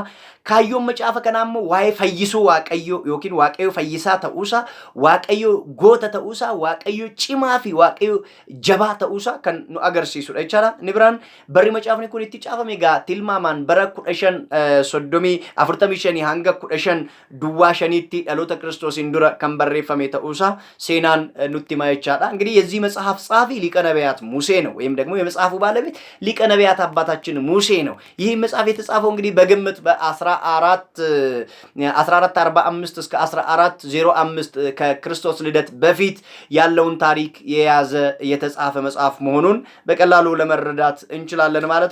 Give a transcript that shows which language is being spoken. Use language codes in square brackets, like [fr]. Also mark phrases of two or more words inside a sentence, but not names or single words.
[om] Kaayyoon macaafa kanaa immoo waa'ee fayyisuu waaqayyo yookiin waaqayyo fayyisaa ta'uusaa, waaqayyo goota ta'uusaa, waaqayyo cimaa fi waaqayyo jabaa ta'uusaa kan nu agarsiisudha jechaadha. Inni biraan barri macaafni kun itti caafame egaa tilmaamaan bara 1545 hanga 1555tti dhaloota Kiristoosiin dura kan barreeffame ta'uusaa seenaan nutti hima jechaadha. [am] እንግዲህ የዚህ መጽሐፍ ጸሐፊ ሊቀ ነቢያት ሙሴ ሙሴ ነው ወይም ደግሞ የመጽሐፉ ባለቤት ሊቀ ነቢያት አባታችን ሙሴ ነው። ይህ መጽሐፍ የተጻፈው እንግዲህ በግምት በ1445 እስከ 1405 ከክርስቶስ ልደት በፊት ያለውን ታሪክ የያዘ የተጻፈ መጽሐፍ መሆኑን በቀላሉ ለመረዳት እንችላለን ማለት